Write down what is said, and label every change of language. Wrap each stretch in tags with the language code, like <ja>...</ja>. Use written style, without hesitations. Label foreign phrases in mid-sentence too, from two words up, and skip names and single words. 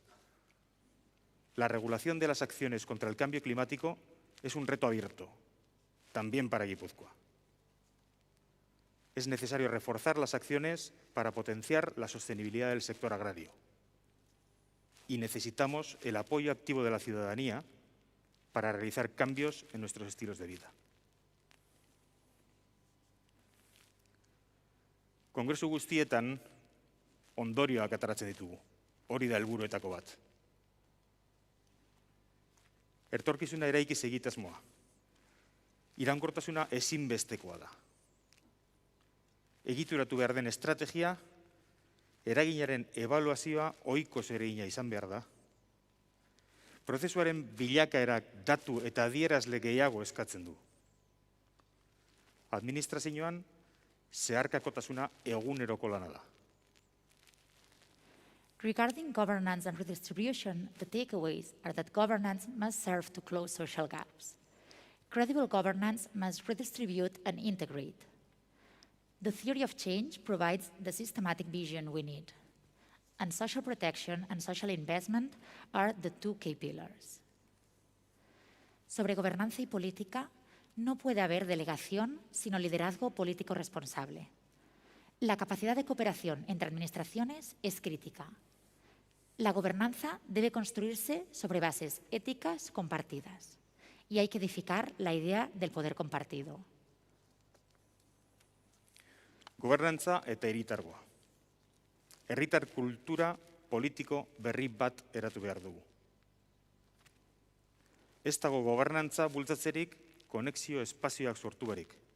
<es>La regulación de las acciones contra el cambio climático es un reto abierto, también para Guipúzcoa. Es necesario reforzar las acciones para potenciar la sostenibilidad del sector agrario. Y necesitamos el apoyo activo de la ciudadanía para realizar cambios en nuestros estilos de vida.</es> <eu>Kongresu guztietan ondorioak ateratzen ditugu. Hori da helburuetako bat. Etorkizuna eraikiz egitasmoa. Iraunkortasuna ezinbestekoa da. Egituratu behar den estrategia, eraginaren ebaluazioa ohiko zeregina izan behar da. Prozesuaren bilakaerak datu eta adierazle gehiago eskatzen du. Administrazioan zeharkakotasuna eguneroko lana da.</eu> <en>Regarding governance and redistribution, the takeaways are that governance must serve to close social gaps. Credible governance must redistribute and integrate. The theory of change provides the systematic vision we need. And social protection and social investment are the two key pillars.</en> <es>Sobre gobernanza y política, no puede haber delegación sino liderazgo político responsable. La capacidad de cooperación entre administraciones es crítica. La gobernanza debe construirse sobre bases éticas compartidas y hay que edificar la idea del poder compartido.</es> <eu>Gobernantza eta hiritargoa. Herritar kultura politiko berri bat eratu behar dugu. Ez dago gobernantza bultzatzerik konexio espazioak sortu barik.</eu>